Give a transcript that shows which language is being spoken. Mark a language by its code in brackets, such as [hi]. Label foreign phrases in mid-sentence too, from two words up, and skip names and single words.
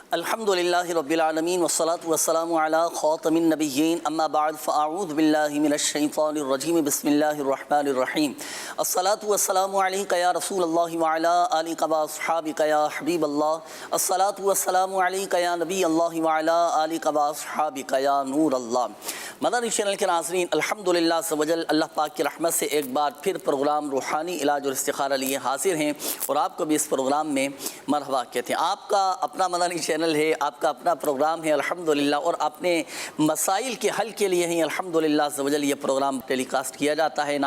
[ar] الحمد لله رب العالمين والصلاة والسلام على خاتم النبيين أما بعد فأعوذ بالله من الشيطان الرجيم بسم الله الرحمن الرحيم الصلاة والسلام عليك يا رسول الله وعلى آلك وأصحابك يا حبيب الله الصلاة والسلام عليك يا نبي الله وعلى آلك وأصحابك يا نور الله. [ur] مدنی چینل کے ناظرین، الحمدللہ سوجل اللہ پاک کی رحمت سے ایک بار پھر پروگرام روحانی علاج اور استخارہ لیے حاضر ہیں اور آپ کو بھی اس پروگرام میں مرحبا کہتے ہیں. آپ کا اپنا مدنی چینل ہے، آپ کا اپنا پروگرام ہے الحمدللہ، اور اپنے مسائل کے حل کے لیے ہی الحمدللہ سوجل یہ پروگرام ٹیلی کاسٹ کیا جاتا ہے.